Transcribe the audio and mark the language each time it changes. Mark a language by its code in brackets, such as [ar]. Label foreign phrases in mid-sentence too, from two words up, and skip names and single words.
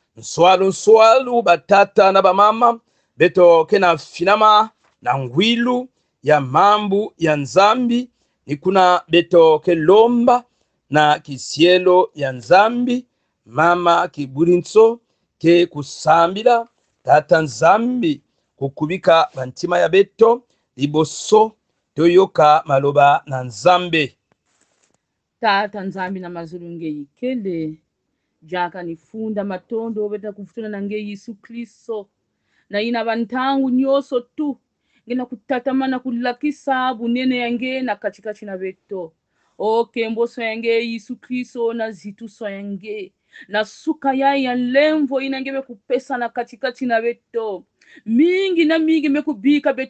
[ktu] nswalu batata na bamama beto kena finama na ngwilu ya mambu ya nzambi ni kuna beto kelomba na kisielo ya nzambi mama kiburinso ke kusambila tata nzambi kukubika bantima ya beto liboso [ln] toyoka maloba na nzambe [ktu] tata nzambi na mazulu ngeyikele jaka nifunda matondo beta kufutuna na nge Yesu Kristo na ina bantangu nyoso tu ngena kutatamana kulakisa bunene yange na katikati na beto kembo so yange Yesu Kristo na zitu so yange na suka ya lemvo inangebe kupesa na katikati na beto mingi na mingi mekubika beto